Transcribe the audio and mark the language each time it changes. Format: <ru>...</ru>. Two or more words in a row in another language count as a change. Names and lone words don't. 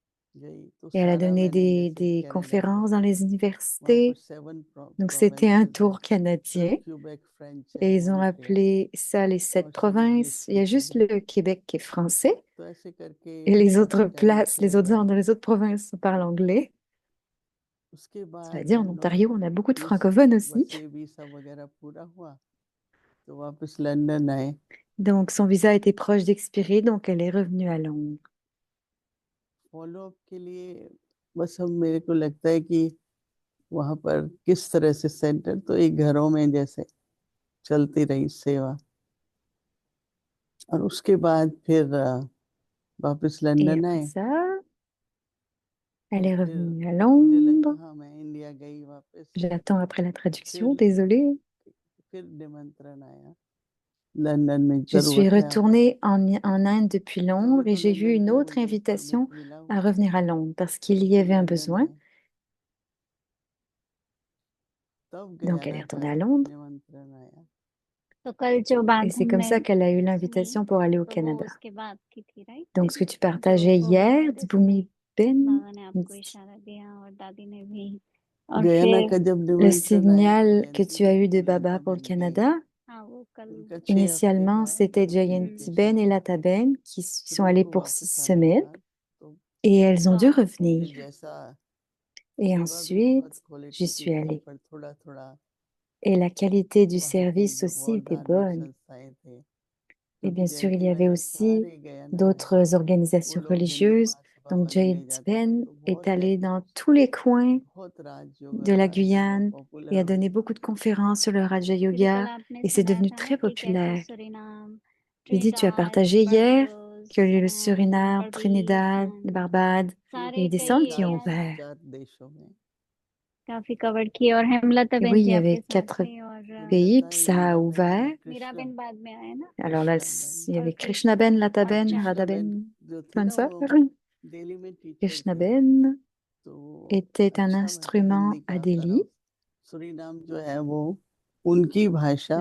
<hi>गई तो</hi> <fr>Et elle a</fr> <hi>सारा</hi> <fr>donné</fr> <hi>मैंने जैसे</hi> <fr>des</fr> <hi>कनाडा</hi> <fr>conférences dans</fr> <hi>करा,</hi> <fr>les</fr> <hi>वहाँ पर</hi> <fr>universités.</fr> <hi>7</hi> <fr>Donc, c'était un</fr> <hi>प्रोविंसेस हैं,</hi> <fr>tour canadien.</fr> <hi>क्यूबेक फ्रेंच है</hi> <fr>Et ils ont</fr> <hi>वहाँ पे,</hi> <fr>appelé ça les</fr> <hi>और 7 सब इंग्लिश</hi> <fr>provinces. Il y a juste</fr> <hi>स्पीकिंग है।</hi> <fr>le Québec qui est français.</fr> <hi>तो ऐसे करके</hi> <fr>Et les autres</fr> <hi>काफी टाइम</hi> <fr>places,</fr> <hi>किया</hi> <fr>les autres,</fr> <hi>मैंने।</hi> <fr>dans les autres provinces, on parle anglais.</fr> <hi>उसके</hi> <fr>Cela</fr> <hi>बाद</hi> <fr>dit, en Ontario, on a beaucoup de francophones aussi.</fr> <hi>बसे वीसा वगैरह पूरा हुआ तो वापस लंदन आए।</hi> <fr>Donc, son visa était proche d'expirer, donc elle est revenue à Londres.</fr> <en>follow up</en> <hi>के लिए बस हम, मेरे को लगता है कि वहां पर किस तरह से सेंटर तो एक घरों में जैसे चलती रही सेवा, और उसके बाद फिर वापस</hi> <fr>Et</fr> <hi>लंदन</hi> <fr>après</fr> <hi>आए।</hi> <fr>ça,</fr> <hi>तो</hi> <fr>elle est</fr> <hi>फिर</hi> <fr>revenue à</fr> <hi>मुझे लगा</hi> <fr>Londres.</fr> <hi>हाँ मैं इंडिया गई वापस,</hi> <fr>J'attends après la traduction,</fr> <hi>फिर</hi> <fr>désolée.</fr> <hi>फिर निमंत्रण आया लंदन में,</hi> <fr>Je suis</fr> <hi>जरूरत है आपको।</hi> <fr>retournée en Inde depuis Londres</fr> <hi>तभी</hi> <fr>et</fr> <hi>तो</hi> <fr>j'ai vu</fr> <hi>लंदन</hi> <fr>une</fr> <hi>के</hi> <fr>autre</fr> <hi>मुझे परमिट</hi> <fr>invitation</fr> <hi>मिला</hi> <fr>à</fr> <hi>हुआ,</hi> <fr>revenir à Londres parce qu'il y</fr> <hi>फिर</hi> <fr>avait un</fr> <hi>लंदन</hi> <fr>besoin.</fr> <hi>आए, तब</hi> <fr>Donc,</fr> <hi>गया</hi> <fr>elle est</fr> <hi>ना</hi> <fr>retournée</fr> <hi>था</hi> <fr>à Londres</fr> <hi>निमंत्रण आया। तो कल जो बात</hi> <fr>et c'est comme</fr> <hi>हमने</hi> <fr>ça qu'elle a eu</fr> <hi>सुनी</hi> <fr>l'invitation pour aller au</fr> <hi>तो वो</hi> <fr>Canada.</fr> <hi>उसके बाद की थी, राइट?</hi> <fr>Donc, ce que tu</fr> <hi>जो</hi> <fr>partageais</fr> <hi>कोविड</hi> <fr>hier,</fr> <hi>में थे</hi> <fr>Dibumi</fr> <hi>समय</hi> <fr>Ben,</fr> <hi>बाबा ने आपको इशारा दिया और दादी ने भी, और गयाना फिर का जब</hi> <fr>le</fr> <hi>निमंत्रण आया तो</hi> <fr>signal que</fr> <hi>जयंती</hi> <fr>tu as eu de</fr> <hi>लता</hi> <fr>Baba pour le</fr> <hi>बहन गई,</hi> <fr>Canada,</fr> <hi>हाँ वो कल उनका 6 हफ्ते</hi> <fr>initialement,</fr> <hi>का</hi> <fr>c'était Jayanti</fr> <hi>वेकेशन</hi> <fr>Ben et</fr> <hi>था,</hi> <fr>Lata Ben qui</fr> <hi>फिर</hi> <fr>sont allées</fr> <hi>उनको</hi> <fr>pour</fr> <hi>वापस आना</hi> <fr>6 semaines</fr> <hi>था। तो</hi> <fr>et elles ont dû</fr> <hi>हाँ</hi> <fr>revenir.</fr> <hi>फिर जैसा</hi> <fr>Et</fr> <hi>सेवा भी बहुत</hi> <fr>ensuite, j'y</fr> <hi>क्वालिटी की</hi> <fr>suis</fr> <hi>वहाँ</hi> <fr>allée.</fr> <hi>पर, थोड़ा थोड़ा</hi> <fr>Et la qualité du</fr> <hi>वहाँ की</hi> <fr>service</fr> <hi>जो</hi> <fr>aussi</fr> <hi>और</hi> <fr>était</fr> <hi>धार्मिक</hi> <fr>bonne.</fr> <hi>संस्थाएं थे,</hi> <fr>Et</fr> <hi>क्योंकि</hi> <fr>bien sûr, il</fr> <hi>जयंती</hi> <fr>y avait</fr> <hi>बहन और</hi> <fr>aussi</fr> <hi>सारे गयाना में</hi> <fr>d'autres</fr> <hi>वो</hi> <fr>organisations</fr> <hi>लोग हिंदू</hi> <fr>religieuses.</fr> <hi>महासभा</hi> <fr>Donc,</fr> <hi>वाले ले</hi> <fr>Jayant</fr> <hi>जाते थे,</hi> <fr>Ben</fr> <hi>तो</hi> <fr>est</fr> <hi>बहुत</hi> <fr>allé</fr> <hi>लेक्चर,</hi> <fr>dans tous les coins</fr> <hi>बहुत राजयोग</hi> <fr>de la</fr> <hi>का ऐसा</hi> <fr>Guyane</fr> <hi>पॉपुलर</hi> <fr>et a</fr> <hi>हो</hi> <fr>donné</fr> <hi>गया।</hi> <fr>beaucoup de conférences sur le Raja</fr> <hi>क्योंकि कल</hi> <fr>Yoga</fr> <hi>आपने</hi> <fr>et c'est</fr> <hi>सुनाया</hi> <fr>devenu</fr> <hi>था ना</hi> <fr>très</fr> <hi>कि कैसे</hi> <fr>populaire.</fr> <hi>सूरीनाम,</hi> <fr>J'ai dit, tu as</fr> <hi>ट्रिनिडाद,</hi> <fr>partagé hier</fr> <hi>बारबाडोस</hi> <fr>que le</fr> <hi>एंड</hi> <fr>Suriname,</fr> <hi>बर्बीज</hi> <fr>Trinidad, le</fr> <hi>एंड</hi> <fr>Barbade, il y a</fr> <hi>सारे</hi> <fr>eu des</fr> <hi>कई</hi> <fr>centres qui ont</fr> <hi>एरियाज</hi> <fr>ouvert.</fr> <hi>4 देशों में। काफी कवर किए, और हेमलता</hi> <fr>Et</fr> <hi>बहन</hi> <fr>oui, il</fr> <hi>जी</hi> <fr>y</fr> <hi>आपके</hi> <fr>avait</fr> <hi>साथ</hi> <fr>4</fr> <hi>थे, और</hi> <fr>pays,</fr> <hi>हेमलता,</hi> <fr>puis ça a</fr> <hi>मीराबेन,</hi> <fr>ouvert.</fr> <hi>मीरा कृष्णा, बहन बाद में आए ना,</hi> <fr>Alors là,</fr> <hi>कृष्णा बेन,</hi> <fr>il y</fr> <hi>और</hi> <fr>avait Krishna Ben, Lata</fr> <hi>हाँ</hi> <fr>Ben,</fr> <hi>अच्छा</hi> <fr>Radha</fr> <hi>कृष्णा बेन</hi> <fr>Ben,</fr> <hi>जो थी</hi> <fr>bonne</fr> <hi>ना</hi> <fr>sœur.</fr> <hi>वो दिल्ली में टीचर</hi> <fr>Krishna</fr> <hi>थी,</hi> <fr>Ben</fr> <hi>तो</hi> <fr>était un</fr> <hi>अच्छा मतलब</hi> <fr>instrument</fr> <hi>हिंदी</hi> <fr>à</fr> <hi>का सारा,</hi> <fr>Delhi.</fr> <hi>सूरीनाम जो है वो उनकी भाषा,</hi>